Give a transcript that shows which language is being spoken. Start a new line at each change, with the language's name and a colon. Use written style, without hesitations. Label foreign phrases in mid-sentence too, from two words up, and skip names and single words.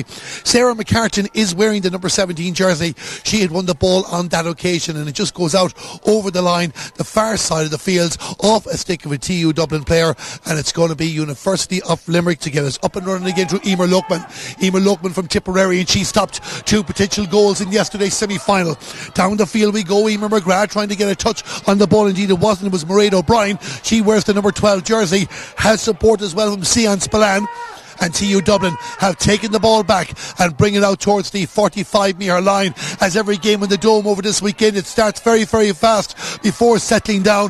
English: Sarah McCartan is wearing the number 17 jersey. She had won the ball on that occasion, and it just goes out over the line, the far side of the field, off a stick of a TU Dublin player, and it's going to be University of Limerick to get us up and running again through Emer Lookman. Emer Lookman from Tipperary, and she stopped two potential goals in yesterday's semi-final. Down the field we go. Emer McGrath trying to get a touch on the ball. Indeed it wasn't. It was Mairead O'Brien. She wears the number 12 jersey. Has support as well from Sian Spillane. And TU Dublin have taken the ball back and bring it out towards the 45-metre line. As every game in the Dome over this weekend, it starts very, very fast before settling down.